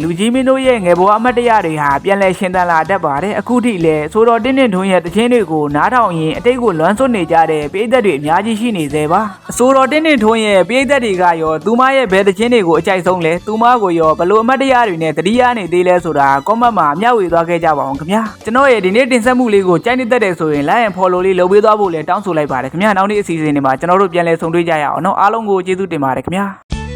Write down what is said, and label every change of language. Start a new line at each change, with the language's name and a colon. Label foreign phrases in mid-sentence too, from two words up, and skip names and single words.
Burmese: လူကြီးမင်းတို့ရဲ့ငယ်ဘဝအမတ်တရတွေဟာပြန်လဲရှင်သန်လာတတ်ပါတယ်အခုထိလည်းဆိုတော်တင်းတင်ထုံးရဲ့သချင်းတွေကိုနားထောင်ရင်အတိတ်ကိုလွမ်းဆွနေကြတဲ့ပိယက်တက်တွေအများကြီးရှိနေသေးပါအဆိုတော်တင်းတင်ထုံးရဲ့ပိယက်တက်တွေကရောသူမရဲ့ဘယ်သချင်းတွေကိုအကြိုက်ဆုံးလဲသူမကိုရောဘလို့အမတ်တရတွေနဲ့တတိယနေသေးလဲဆိုတာ comment မှာမျှဝေသွားခဲ့ကြပါအောင်ခင်ဗျာကျွန်တော်ရဲ့ဒီနေ့တင်ဆက်မှုလေးကိုကြိုက်နေတတ်တယ်ဆိုရင်
English: like and follow
Burmese: လေးလုပ်ပေးသွားဖို့လည်းတောင်းဆိုလိုက်ပါတယ်ခင်ဗျာနောက်နေ့အစီအစဉ်တွေမှာကျွန်တော်တို့ပြန်လည်ဆုံတွေ့ကြရအောင်เนาะအားလုံးကိုကျေးဇူးတင်ပါတယ်ခင်ဗျာ